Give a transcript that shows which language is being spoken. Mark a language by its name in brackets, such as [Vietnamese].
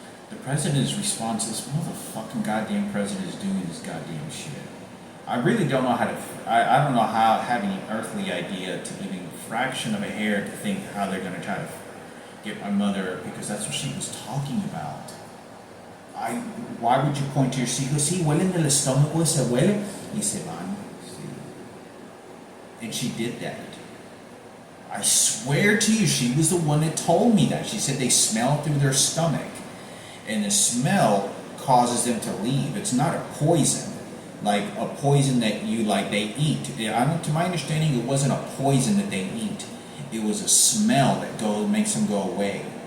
[English] The president's response to this motherfucking goddamn president is doing this goddamn shit. I really don't know how to. I don't know how, have any earthly idea to even a fraction of a hair to think how they're going to try to get my mother, because that's what she was talking about. Why would you point to your hijos? [Spanish] Sí, huelen del estómago, se huele, y se van. [English] And she did that. I swear to you, she was the one that told me that. She said they smell through their stomach, and the smell causes them to leave. It's not a poison. Like a poison that they eat. To my understanding, it wasn't a poison that they eat. It was a smell that makes them go away.